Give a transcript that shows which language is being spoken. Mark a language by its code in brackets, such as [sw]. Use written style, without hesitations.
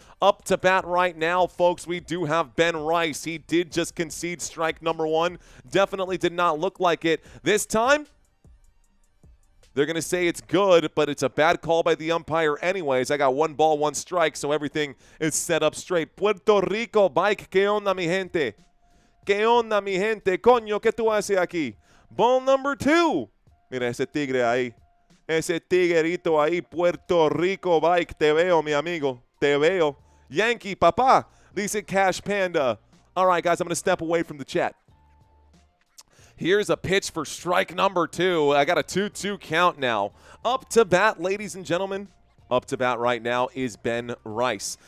[en] Up to bat right now, folks, we do have Ben Rice. He did just concede strike number 1. Definitely did not look like it. This time, they're going to say it's good, but it's a bad call by the umpire anyways. I got 1 ball, 1 strike, so everything is set up straight. [es] Puerto Rico, Bike, ¿qué onda, mi gente? ¿Qué onda, mi gente? Coño, ¿qué tú haces aquí? [en] Ball number 2. [es] Mira ese tigre ahí. Ese tiguerito ahí, Puerto Rico, Bike. Te veo, mi amigo. Te veo. [en] Yankee, [es] papá, dice [en] Cash Panda. All right, guys, I'm going to step away from the chat. Here's a pitch for strike number 2. I got a 2-2 count now. Up to bat, ladies and gentlemen. Up to bat right now is Ben Rice.